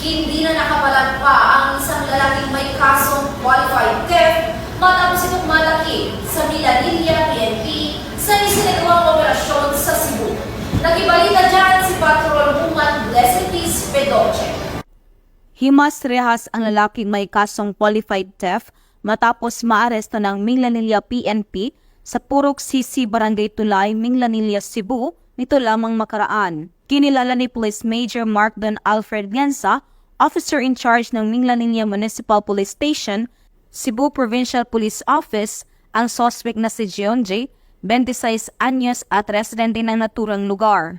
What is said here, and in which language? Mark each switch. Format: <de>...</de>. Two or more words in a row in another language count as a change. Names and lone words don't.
<tl>Hindi na nakapalag pa ang isang lalaking may kasong</tl> <en>qualified theft</en> <tl>matapos itong malaki sa Milanilla PNP sa isinagawang operasyon sa Cebu. Nakibalita dyan si Patrolwoman Blessed Peace Pedoche. Himas rehas ang lalaking may kasong</tl> <en>qualified theft</en> <tl>matapos maaresto ng Milanilla PNP sa Purok Sisi Barangay Tulay, Milanilla, Cebu nito lamang makaraan. Kinilala ni Police Major Mark Don Alfred Lianza,</tl> <en>officer in charge</en> <tl>ng Milanilla Municipal Police Station, Cebu Provincial Police Office, ang suspect na si John J., 26 anyos at residente ng naturang lugar.</tl>